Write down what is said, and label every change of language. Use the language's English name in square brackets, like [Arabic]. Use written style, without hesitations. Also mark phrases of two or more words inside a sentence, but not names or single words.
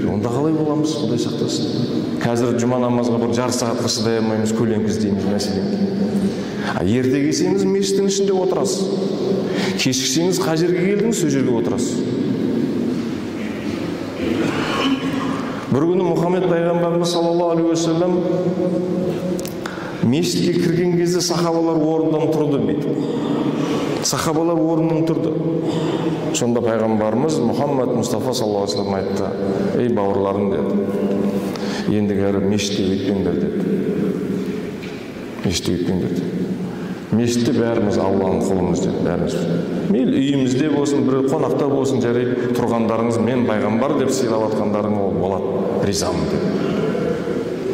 [Kazakh] Онда қалай боламыз, Құдай сақтасын. Қазір жұма намазға бір жарты сағатқа шыдай алмаймыз, көлеңке іздейміз мәселен. Ерте келсеңіз мешіттің ішінде отырасыз. Кешіксеңіз қай жерге келдіңіз, сол жерге отырасыз. Бір күні Мұхаммед пайғамбарымыз [Arabic] صلى الله عليه وسلم [Kazakh] мешітке кірген кезде сахабалар орнынан тұрды дейді. Сахабалар орнынан тұрды. Сонда пайғамбарымыз Мұхаммед Мұстафа [Arabic] صلى الله عليه وسلم [Kazakh] айтты: "Ей бауырларым" деді. "Ендігәрі мешітке кетпеңдер" деді. Мешітке кетпеңдер деді. Мешітте бәріміз Алланың құлымыз деп, бәріміз. Мейлі үйімізде болсын, бір қонақта болсын, жарайды, тұрғандарыңыз мен пайғамбар деп сыйлап жатқандарың ол болады, ризамын деп.